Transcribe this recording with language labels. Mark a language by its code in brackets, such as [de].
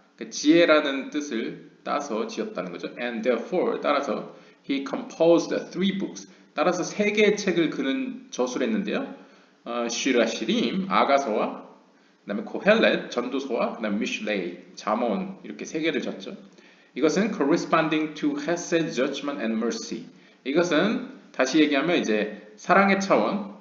[ko] 그러니까 지혜라는 뜻을 따서 지었다는 거죠. [en] And therefore 따라서 he composed three books. [ko] 따라서 3개의 책을 그는 저술했는데요. 시라시림 아가서와 그다음에 코헬렛 전도서와 그다음에 미슐레이 잠언 이렇게 3개를 졌죠. [en] 이것은 corresponding to Hesed, judgment and mercy. [ko] 이것은 다시 얘기하면 이제 사랑의 차원.